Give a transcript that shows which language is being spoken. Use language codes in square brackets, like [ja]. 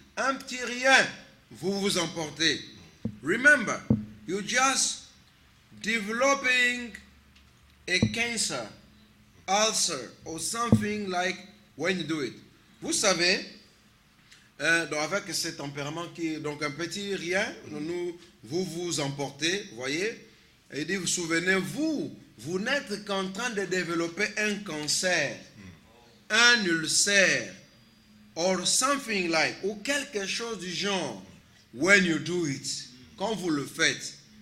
[fr] Un petit rien, vous vous emportez. [en] Remember, you're just developing a cancer, ulcer, or something like when you do it. [fr] Vous savez, donc avec ce tempérament qui est donc un petit rien, vous vous emportez, voyez. Et il dit, souvenez-vous, vous n'êtes qu'en train de développer un cancer, un ulcère, [en] or something like, [fr] ou quelque chose du genre, [en] when you do it, [fr] quand vous le faites.